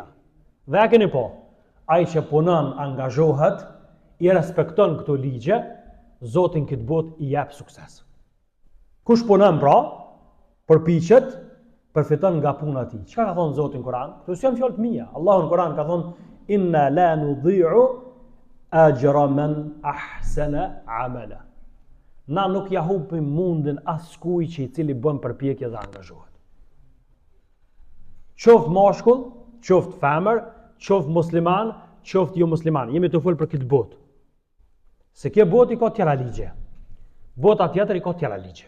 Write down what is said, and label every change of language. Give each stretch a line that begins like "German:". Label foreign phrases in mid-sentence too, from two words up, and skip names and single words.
Albanian: Dhe a keni po, ai që punon, angazhohet, i respekton këto ligje, Zoti në këtë botë i jep sukses. Kush punon pra, përpiqet, përfiton nga puna e tij. Çka ka thonë Zoti në Kur'an? Këto janë fjalë të mia. Allahu në Kur'an ka thonë
Arabic: إنا لا نضيع أجر من أحسن عملا.
Albanian: Na nuk ja hupim mundin askujt që i cili bën përpjekje dhe angazhohet. Qoftë mashkull, qoftë femër, qoftë musliman, qoftë jo musliman. Jemi të folë për këtë botë. Se kjo botë i ka tjera ligje. Bota tjetër i ka tjera ligje.